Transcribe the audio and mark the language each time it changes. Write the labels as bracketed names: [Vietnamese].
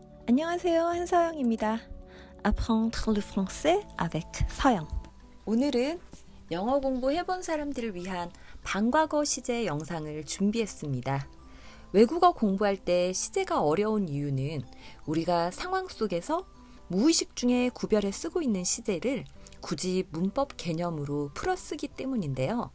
[Korean] 안녕하세요, 한서영입니다. [French] Apprendre le français avec 서영. [Korean] 오늘은 영어 공부해본 사람들을 위한 반과거 시제 영상을 준비했습니다. 외국어 공부할 때 시제가 어려운 이유는 우리가 상황 속에서 무의식 중에 구별해 쓰고 있는 시제를 굳이 문법 개념으로 풀어쓰기 때문인데요.